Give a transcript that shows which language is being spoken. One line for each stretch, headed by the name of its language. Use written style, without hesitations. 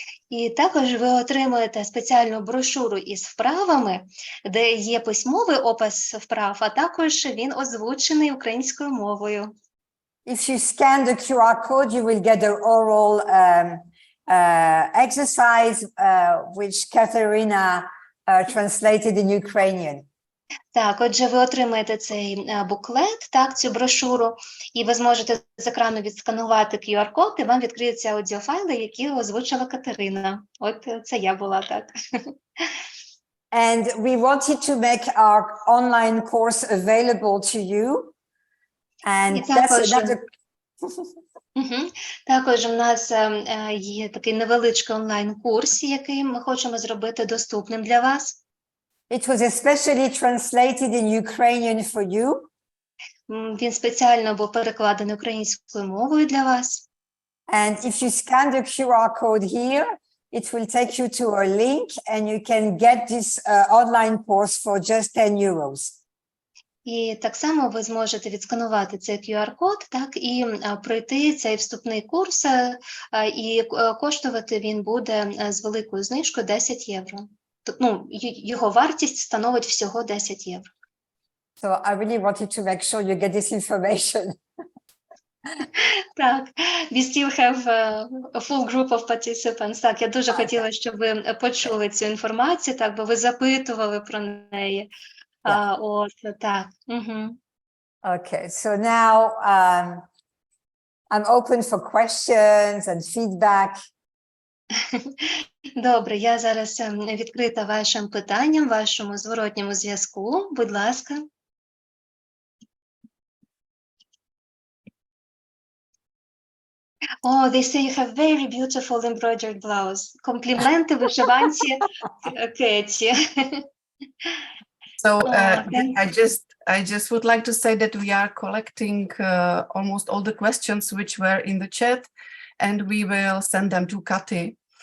Ukrainian: І також ви отримуєте спеціальну брошуру із вправами, де є письмовий опис вправ, а також він озвучений українською мовою.
English: If you scan the QR code, you will get the oral exercise, which Katerina translated in Ukrainian.
Ukrainian: Так, отже, ви отримаєте цей буклет, так, цю брошуру, і ви зможете з екрану відсканувати QR-код, і вам відкриються аудіофайли, які озвучила Катерина. От це я була, так.
English: And we wanted to make our online course available to you. And that's another...
Ukrainian: Також у нас є такий невеличкий онлайн-курс, який ми хочемо зробити доступним для вас.
English: It was especially translated in Ukrainian for you.
Ukrainian: Він спеціально був перекладений українською мовою для вас.
English: And if you scan the QR code here, it will take you to a link and you can get this online course for just 10 euros.
Ukrainian: І так само ви зможете відсканувати цей QR-код, так, і пройти цей вступний курс, і коштувати він буде з великою знижкою 10 євро. Ну, його вартість становить всього 10 євро.
English: So I really wanted to make sure you get this information. Так, we still have a full group of participants.
Ukrainian: Так, я дуже хотіла, щоб ви почули цю інформацію, так, бо ви запитували про неї. От, так.
English: Okay, so now I'm open for questions and feedback.
Ukrainian: Добре, я зараз відкрита вашим питанням, вашому зворотньому зв'язку. Будь ласка.
English: Oh, they say you have very beautiful embroidered blouse.
Ukrainian: Компліменти вишиванці Кеті.
English: So I just would like to say that we are collecting almost all the questions which were in the chat, and we will send them to Cathy.